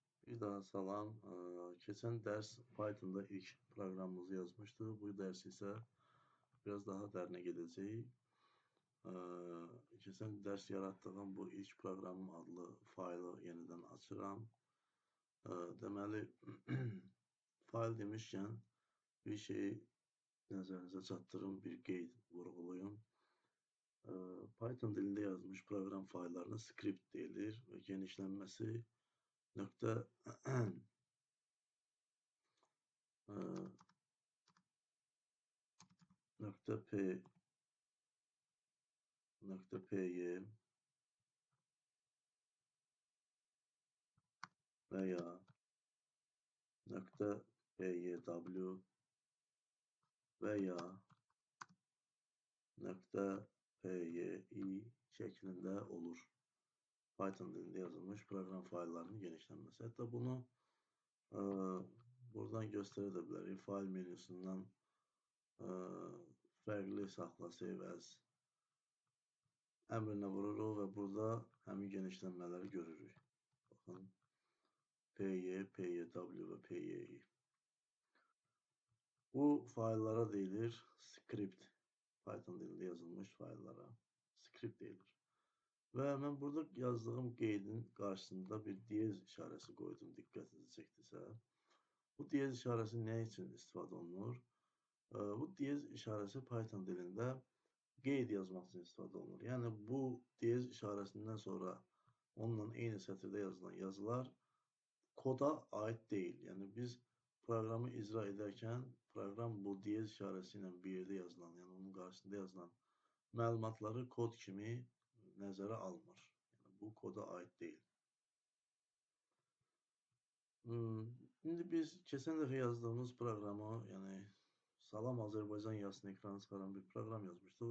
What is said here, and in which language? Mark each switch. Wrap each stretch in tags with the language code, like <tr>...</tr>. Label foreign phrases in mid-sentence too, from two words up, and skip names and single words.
<az>Bir daha salam.</az> <tr>Geçen ders Python'da ilk programımızı yazmıştık. Bu ders ise biraz daha derine gideceğiz. Geçen ders yarattığım bu ilk programım adlı faylı yeniden açıram.</tr> <az>Deməli, fayl demişkən bir şeyi nəzərinizə çatdırım, bir qeyd vurğulayım. Python dilində yazmış program fayllarına script deyilir və genişlənməsi nöqtə</az> <tr>nöqtə p .py veya .pyw veya .pyi şeklinde olur. Python dilinde yazılmış program faillerinin genişlenmesi. Hatta bunu buradan gösterebilirim. File menüsünden farklı saxla</tr> <en>save as</en> <tr>əmrinə vururuq və burada həmin genişlənmələri görürük.</tr> <az>Baxın, py, pyw və pyi. Bu faillara deyilir script.</az> <tr>Python dilinde yazılmış</tr> <az>faillara script deyilir.</az> <tr>Ve ben burada yazdığım qeydin karşısında bir diyez işarəsi koydum,</tr> <az>diqqətinizi çəkdisə. Bu diyez işarəsi</az> <tr>ne için</tr> <az>istifadə olunur? Bu diyez işarəsi Python dilində qeyd yazmaq üçün istifadə olunur. Yəni bu diyez işarəsindən sonra onunla eyni sətirdə yazılan yazılar</az> <tr>koda ait değil. Yəni biz programı icra ederken program bu diyez işarəsiyle bir yerde yazılan, yani onun karşısında yazılan</tr> <az>məlumatları kod kimi nəzərə almır. Yəni bu</az> <tr>koda ait değil.</tr> <az>Şimdi biz keçən dəfə yazdığımız programı, yəni Salam Azərbaycan yazısını ekrana çıxaran bir program yazmışdıq.</az>